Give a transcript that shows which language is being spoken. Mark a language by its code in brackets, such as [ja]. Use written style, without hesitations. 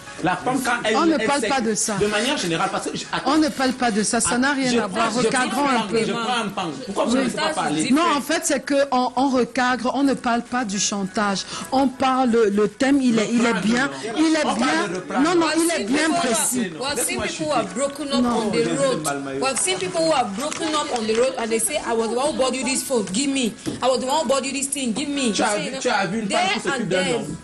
[fr] La femme, quand elle... On ne parle pas de ça. De manière générale, parce que... On ne parle pas de ça, ça n'a rien à voir. Recadrons un peu. Je prends un pan. Pourquoi vous ne laissez pas parler? Non, en fait, c'est qu'on recadre, on ne parle pas du chantage. On parle, le thème, il est bien. Il est bien. Non, il est bien précis. [en] We have seen people who have broken up on the road. We have seen people who have broken up on the road and they say, I was the one who bought you this phone, give me. I was the one who bought you this thing, give me. [fr] Tu as vu une femme qui s'occupe d'un homme?